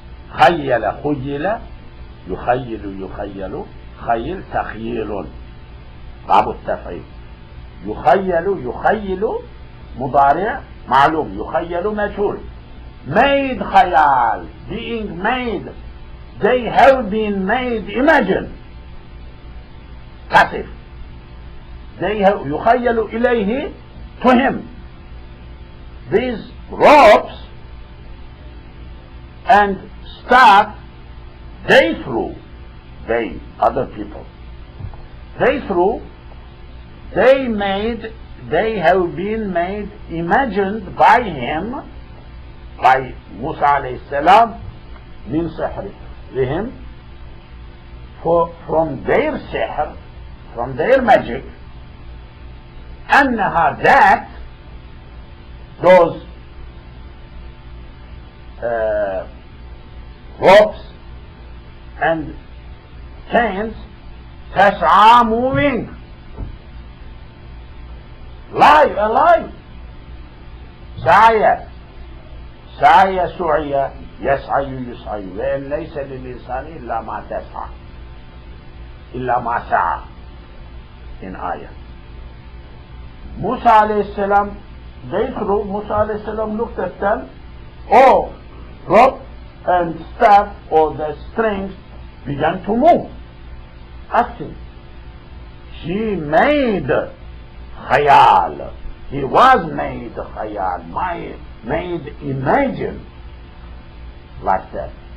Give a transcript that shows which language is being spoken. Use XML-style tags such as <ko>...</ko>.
<ar>خيل, خيل, يخيل, خيل, تخيل, باب التفعيل. يخيل مضارع معلوم، يخيل مجهول.</ar> <en>made khayal, being made. They have been made, imagine, passive. They have</en> <ar>يخيل إليه,</ar> <en>to him. These ropes and staff, they threw, they, other people, they threw, they made, they have been made, imagined by him, by Musa alayhi salam, min sihrihim, from their sihr, from their magic,</en> <ar>أنها,</ar> <en>that those ropes and chains,</en> <ar>تسعى,</ar> <en>moving, alive.</en> <ar>سعي سعي يسعي يسعي وإن ليس للإنسان إلا ما تسعى إلا ما سعى,</ar> <en>in ayah. Musa alayhi salam, they threw, Musa alayhi salam looked at them, oh, rope and staff or the strings began to move, acting. He made khayal, he was made khayal, made imagine, like that.</en>